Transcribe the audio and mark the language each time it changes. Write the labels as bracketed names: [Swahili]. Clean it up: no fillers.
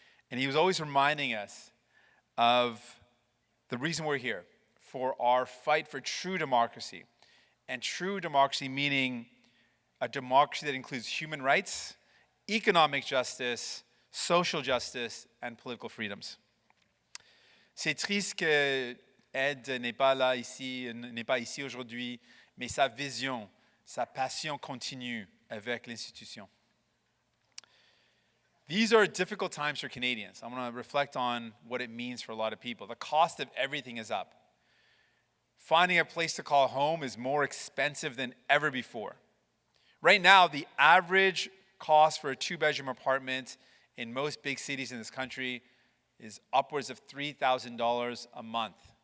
[English] And he was always reminding us of the reason we're here, for our fight for true democracy. And true democracy meaning a democracy that includes human rights, economic justice, social justice, and political freedoms. [French] C'est triste que Ed n'est pas ici aujourd'hui, mais sa vision, sa passion continue avec l'institution. [English] These are difficult times for Canadians. I want to reflect on what it means for a lot of people. The cost of everything is up. Finding a place to call home is more expensive than ever before. Right now, the average cost for a two-bedroom apartment in most big cities in this country is upwards of $3,000 a month.